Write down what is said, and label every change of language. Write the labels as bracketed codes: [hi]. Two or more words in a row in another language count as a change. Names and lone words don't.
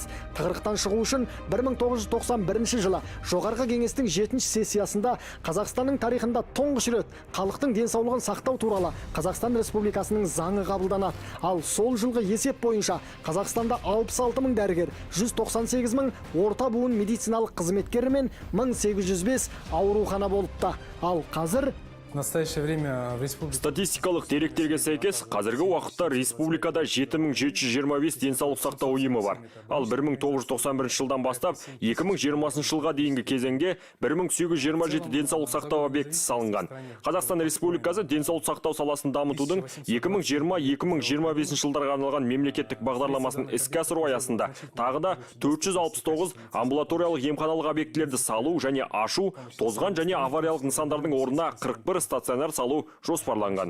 [kk] Тығырықтан шығу үшін 1991 жылы жоғарғы кеңестің 7-ші сессиясында Қазақстанның тарихында тұңғыш рет халықтың денсаулығын сақтау туралы Қазақстан Республикасының заңы қабылданады. Ал сол жылғы есеп бойынша Қазақстанда 66 мың дәрігер, 198 мың орта буын медициналық қызметкері мен 1805 аурухана болыпты. Ал қазір [ru] В настоящее время в республике... [kk] Статистикалық деректерге сәйкес, қазіргі уақытта республикада 7725 денсаулық сақтау ұйымы бар. Ал 1991 жылдан бастап 2020 жылға дейінгі кезеңде 1827 денсаулық сақтау объектісі салынған. Қазақстан Республикасы денсаулық сақтау саласын дамытудың 2020-2025 жылдарға арналған мемлекеттік бағдарламасын іске асыру аясында тағы да 469 амбулаториялық емханалық объектілерді салу және ашу, тозған және авариялық нысандардың орнына 41 стационар салу жоспарланған.